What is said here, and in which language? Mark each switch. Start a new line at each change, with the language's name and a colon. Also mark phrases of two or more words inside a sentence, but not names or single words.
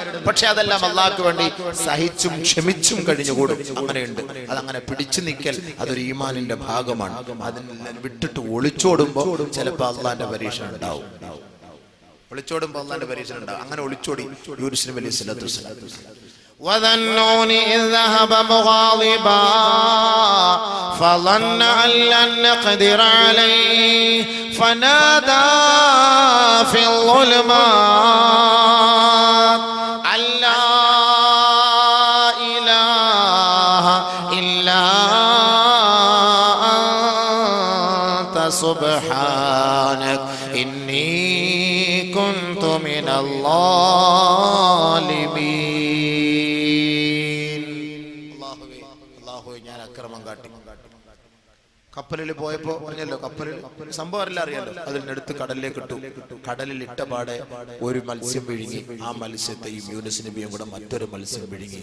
Malayalam: പക്ഷെ അതെല്ലാം അള്ളാഹ്ക്ക് വേണ്ടി സഹിച്ചും ക്ഷമിച്ചും കഴിഞ്ഞുകൂടും. അങ്ങനെയുണ്ട്. അതങ്ങനെ പിടിച്ചു നിൽക്കൽ അതൊരു ഈമാനിന്റെ ഭാഗമാണ്. അതിനെ വിട്ടിട്ട് ഒളിച്ചോടുമ്പോ ചിലപ്പോൾ അള്ളാന്റെ പരീക്ഷണം ഉണ്ടാവും. ഒളിച്ചോടുമ്പോ അള്ളാന്റെ പരീക്ഷണം ഉണ്ടാവും. അങ്ങനെ ഒളിച്ചോടി യൂനുസ് നബി
Arabic: عليه الصلاة والسلام. وَذَنُّونِ إِذْ ذَهَبَ مُغَاضِبًا فَظَنَّ أَن لَّن نَّقْدِرَ عَلَيْهِ فَنَادَى فِي الظُّلُمَاتِ أَن لَّا إِلَٰهَ إِلَّا أَنتَ سُبْحَانَكَ إِنِّي كُنتُ مِنَ الظَّالِمِينَ.
Malayalam: കപ്പലിൽ പോയപ്പോ പറഞ്ഞല്ലോ, കപ്പലിൽ സംഭവം എല്ലാം അറിയാലോ. അതിനെടുത്ത് കടലിലേക്ക് ഇട്ടു. കടലിൽ ഇട്ട പാടെ ഒരു മത്സ്യം വിഴുങ്ങി. ആ മത്സ്യത്തെയും യൂനുസ് നബിയും കൂടെ മറ്റൊരു മത്സ്യം വിഴുങ്ങി.